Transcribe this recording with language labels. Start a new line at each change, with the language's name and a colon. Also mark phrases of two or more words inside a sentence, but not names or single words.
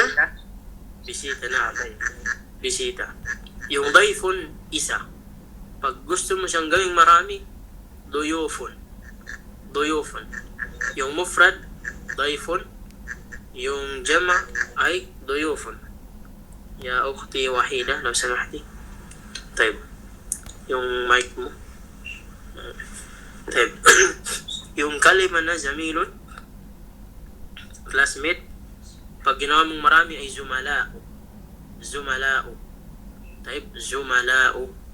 Filipino: Bisita na, okay. Bisita. Yung daifun, isa. Pag gusto mo siyang gawing marami, duyufun.
Arabic: Duyufun.
Filipino: Yung
Arabic: مفرد، ضيف.
Filipino: Yung jama' ay duyufun.
Arabic: يا أختي واحدة، لو سمحت. Taib.
Filipino: Yung mic mo. Taib. Yung kalima na zamilun, classmate, pag ginawa mong marami ay zumala'u.
Arabic: زملاء. طيب، زملاء.